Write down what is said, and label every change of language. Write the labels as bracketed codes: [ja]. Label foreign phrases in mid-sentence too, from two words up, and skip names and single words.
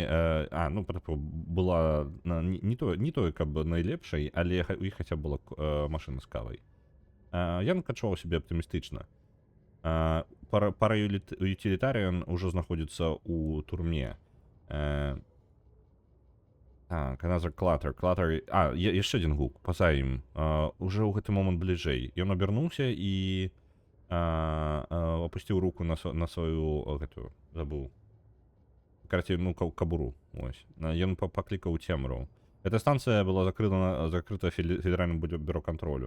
[be] ну, была не тое, каб найлепшай, але у іх хаця была машына з кавай. Янг адчуваў сябе аптымістычна. Пара-ютилитарыян ужо знаходзіцца ў турме. Так, [en] another clutter. Clutter... [be] А, яшчэ адзін гук, па-за ім. Уже ў гэты момант бліжэй. Ён абярнуўся і опусціў руку на сваю гэтую, забыў. Карацей, ну, кабуру. Ось. Ён паклікаў цемру. Эта станцыя была закрыта федэральным бюро кантролю.